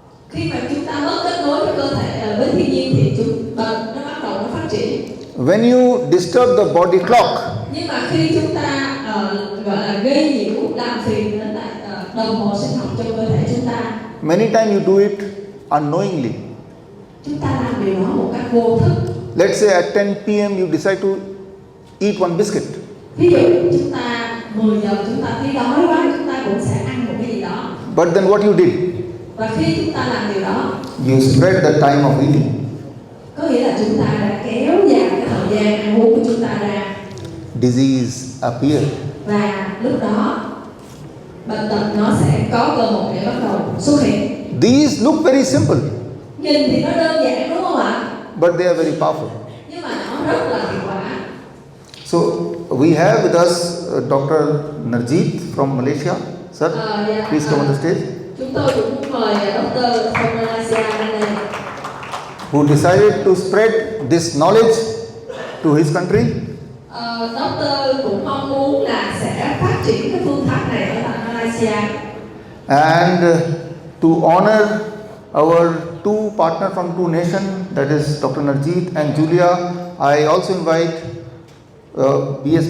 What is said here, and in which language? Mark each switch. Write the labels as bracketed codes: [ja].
[vi] khi mà chúng ta mất kết nối với cơ thể với thiên nhiên thì bệnh nó bắt đầu nó phát triển. [en] When you disturb the body clock, [vi] Nhưng mà khi chúng ta gọi là gây nhiễu, làm phiền đến lại đồng hồ sinh học cho cơ thể chúng ta. [en] Many times you do it unknowingly. [vi] Chúng ta làm điều đó một cách vô thức. [en] Let's say at 10 p.m. you decide to eat one biscuit. [vi] Ví dụ chúng ta 10 giờ chúng ta thấy đói quá, chúng ta cũng sẽ ăn một cái gì đó. [en] But then what you did? [vi] Và khi chúng ta làm điều đó, [en] You spread the time of eating. [vi] có nghĩa là chúng ta đã kéo dài cái thời gian ăn uống của chúng ta ra. [en] Disease appear. [vi] Và lúc đó bệnh tật nó sẽ có cơ hội để bắt đầu xuất hiện. [en] These look very simple, [vi] Nhìn thì nó đơn giản đúng không ạ? [en] but they are very powerful. [vi] Nhưng mà nó rất là hiệu quả. [en] So we have with us Dr. N.I.C.E from Malaysia. Sir, please come on the stage. [vi] Chúng tôi cũng muốn mời Dr. [en] from Malaysia [vi] lên đây. [en] Who decided to spread this knowledge to his country. [vi] Doctor cũng mong muốn là sẽ phát triển cái phương pháp này ở tại Malaysia. [en] And to honor our two partners from two nations, that is Dr. N.I.C.E and Julia, I also invite B.S.